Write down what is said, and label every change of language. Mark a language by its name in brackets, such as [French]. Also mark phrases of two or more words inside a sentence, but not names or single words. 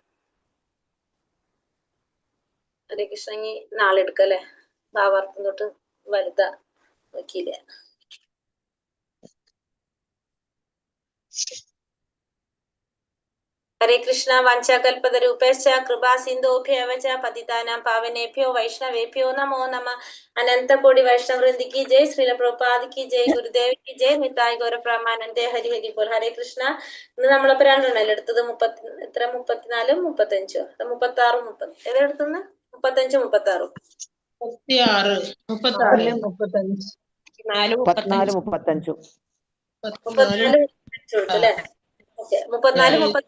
[Malayalam] ഹരേ കൃഷ്ണ. ഇനി നാളെ എടുക്കല്ലേ, ഭാവാർത്ഥം തൊട്ട് വലുതാ നോക്കിയില്ലേ. ഹരേ കൃഷ്ണ. [Sanskrit] വഞ്ചകൽപതരൂപേശ്ച കൃപാ സിന്ധോഭ്യവ ച പതിതാനാം പാവനേഭ്യോ വൈഷ്ണവേഭ്യോ നമോ നമ. [Malayalam] അനന്തകോടി വൈഷ്ണവൃന്ദിക്ക് ജയ്. ശ്രീല പ്രഭുപാദിക്ക് ജയ്. ഗുരുദേവിക്ക് ജയ്. നിതായ് ഗൗര ബ്രഹ്മാനന്ദേ ഹരി ഹരി ബോൾ. ഹരേ കൃഷ്ണ. ഇന്ന് നമ്മളിപ്പോ രണ്ടെണ്ണല്ലേ എടുത്തത്? 34 35 36 ഏതെടുത്തുന്ന്? 35 36 അല്ലേ? ഓക്കെ. 34